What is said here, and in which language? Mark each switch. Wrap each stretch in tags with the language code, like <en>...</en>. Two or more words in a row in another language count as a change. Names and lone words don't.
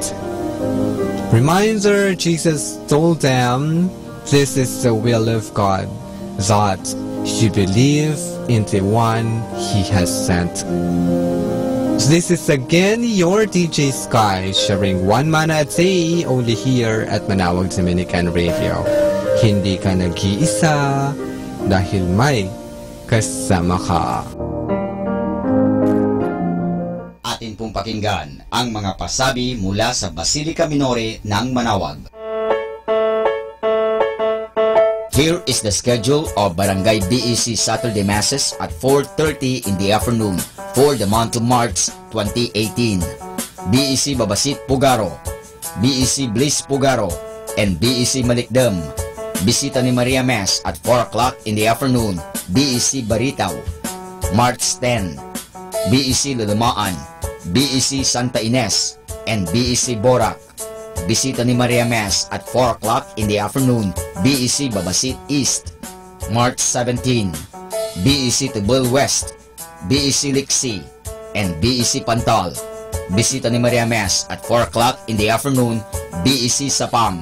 <en>Reminder, Jesus told them, this is the will of God, that you believe in the one He has sent. This is again your DJ Sky, sharing one mana a day only here at Manawag Dominican Radio.</en> <tl>Hindi ka nag-iisa dahil may kasama ka. Atin pong pakinggan ang mga pasabi mula sa Basilica Minore ng Manawag.</tl> <en>Here is the schedule of Barangay BEC Saturday Masses at 4:30 in the afternoon for the month of March 2018. BEC Babasit Pugaro, BEC Bliss Pugaro, and BEC Malikdam. Bisita ni Maria Mass at 4 o'clock in the afternoon, BEC Baritaw. March 10, BEC Lulumaan, BEC Santa Ines, and BEC Borac. Bisita ni Maria Mass at 4 o'clock in the afternoon, BEC Babasit East. March 17, BEC Tubal West, BEC Lixi, and BEC Pantal. Bisita ni Maria Mass at 4 o'clock in the afternoon, BEC Sapang.</en>